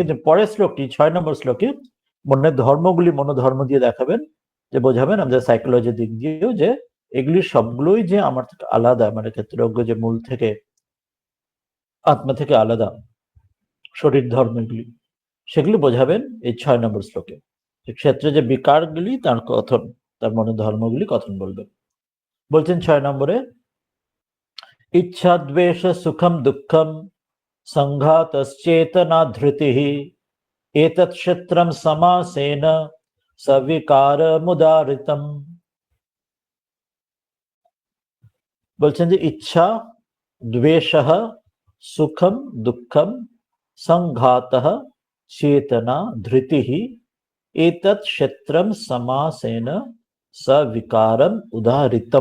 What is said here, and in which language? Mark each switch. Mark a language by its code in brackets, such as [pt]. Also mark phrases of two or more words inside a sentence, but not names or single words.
[bn] কিন্তু পরের শ্লোকটি 6 নম্বর শ্লোকে মনের ধর্মগুলি মনোধর্ম দিয়ে দেখাবেন, যে বোঝাবেন আমাদের সাইকোলজির দিক দিয়েও যে এগুলি সবগুলোই যে আমার থেকে আলাদা, মানে ক্ষেত্রজ্ঞ যে মূল থেকে আত্মা থেকে আলাদা শরীর ধর্মগুলি, সেগুলি বোঝাবেন এই 6 নম্বর শ্লোকে। ক্ষেত্রে যে বিকারগুলি তার কথন, তার মনের ধর্মগুলি কথন বলবেন। বলছেন 6 নম্বরে, [sa] ইচ্ছা দ্বেষ সুখম দুঃখম সংঘাতশ্চেতনা ধৃতিঃ एतत् क्षेत्रं समासेन सविकारमुदाहृतम्। [bn] বলছেন যে [sa] ইচ্ছা, দ্বেষঃ, সুখম দুঃখম, সংঘাতঃ, চেতনা, ধৃতিঃ, এতৎ ক্ষেত্রম সমাসেন সবিকারম উদাহৃতম।